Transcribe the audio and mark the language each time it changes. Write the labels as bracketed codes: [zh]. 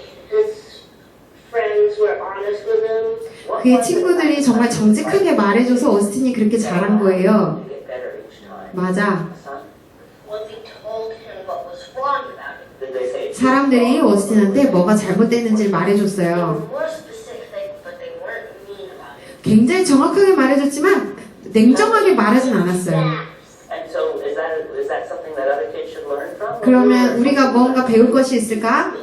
[en] His friends were honest with him. [ko] 그의 친구들이 정말 정직하게 말해줘서 오스틴이 그렇게 잘한 거예요. [en] You get better each time. [ko] 맞아. [en] Son, Well, they told him what was wrong about it. did they say? [ko] 사람들이 오스틴한테 뭐가 잘못됐는지를 말해줬어요. [en] More specific, but they weren't mean about it. [ko] 굉장히 정확하게 말해줬지만 냉정하게 말하진 않았어요. [en] And so is that something that other kids should learn from? [ko] 그러면 우리가 뭔가 배울 것이 있을까?